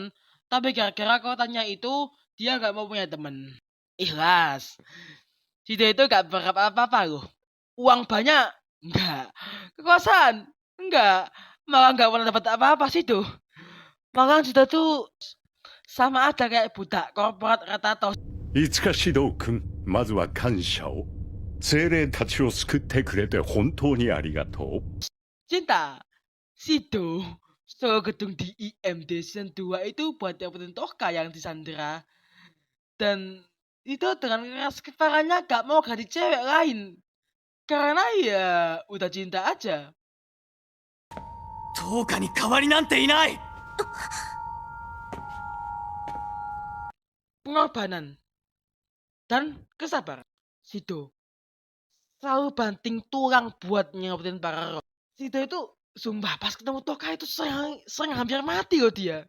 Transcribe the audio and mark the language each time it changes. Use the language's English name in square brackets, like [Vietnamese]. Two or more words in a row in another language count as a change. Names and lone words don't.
[Indonesian] Tapi gara-gara kekuatannya itu, dia gak mau punya temen. Ikhlas. Sido itu gak berharap apa-apa loh. Uang banyak? Enggak. Kekuasaan? Enggak. Malah gak pernah dapat apa-apa Sido. Malah Sido tuh sama aja kayak budak korporat Ratatos. [Japanese] いつか指導君、まずは感謝を。精霊たちを救ってくれて本当にありがとう。 [Indonesian] Cinta. Sido. So gedung di IMD Season 2 itu buat dapetin Toka yang disandera. Dan itu dengan keras kepalanya gak mau ganti cewek lain. Karena ya udah cinta aja. [Japanese] 10 日に代わりなんていない。 [Indonesian] Pengorbanan dan kesabaran. Sido selalu banting tulang buat nyebutin para roh. Sido itu sumpah pas ketemu Toka itu sering hampir mati loh dia.